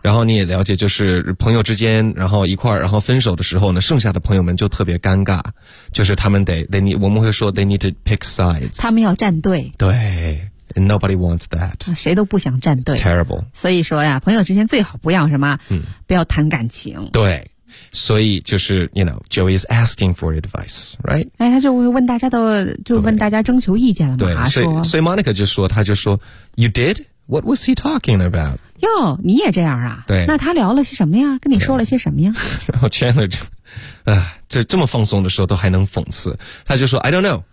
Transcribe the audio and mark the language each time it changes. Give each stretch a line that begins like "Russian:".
Chinese: 然后你也了解，就是朋友之间，然后一块儿，然后分手的时候呢，剩下的朋友们就特别尴尬，就是他们我们会说
English: they need to pick sides，
Chinese: 他们要站队。
English: 对。And nobody wants that.
Chinese: 谁都不想站队。
English: It's terrible.
Chinese: 所以说呀，朋友之间最好不要什么，不要谈感情。对，所以就是
English: you know, Joey is asking for advice, right?
Chinese: 哎，他就问大家都，就问大家征求意见了嘛。对，所以 Monica 就说，他就说 ，
English: You did? What was he talking about?
Chinese: 哟，你也这样啊？对。那他聊了些什么呀？跟你说了些什么呀？Yeah. 然后 Chandler 就，这么放松的时候都还能讽刺，他就说 ，
English: I don't know.